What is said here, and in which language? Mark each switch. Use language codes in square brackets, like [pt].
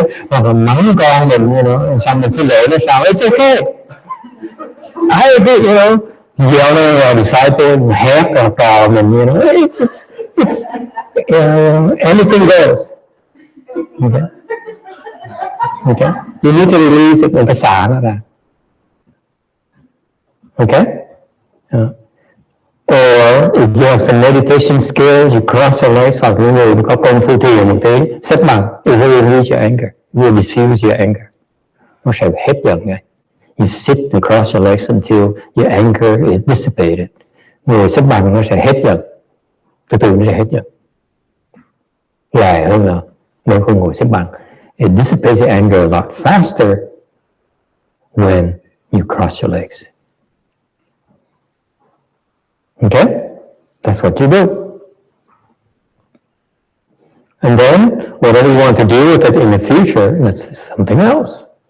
[vi] Hoặc là mắng con mình, xong mình xin lỗi nó sao? [en] It's okay. I agree, yell at our disciple, [vi] hét our trò mình, [en] it's anything goes. Okay. You need to release it, [vi] mình phải xả nó ra. [en] Okay? Or if you have some meditation skills, you cross your legs, [vi] hoặc những người có công phu thiền một tí, xếp bằng, [en] it will release your anger, it will diffuse your anger. [vi] Nó sẽ hết giận ngay. [en] You sit and cross your legs until your anger is dissipated. [vi] Ngồi xếp bằng nó sẽ hết giận, từ từ nó sẽ hết giận. Dài hơn nữa, nếu không ngồi xếp bằng. [en] It dissipates your anger a lot faster when you cross your legs. Okay? That's what you do. And then, whatever you want to do with it in the future, that's something else.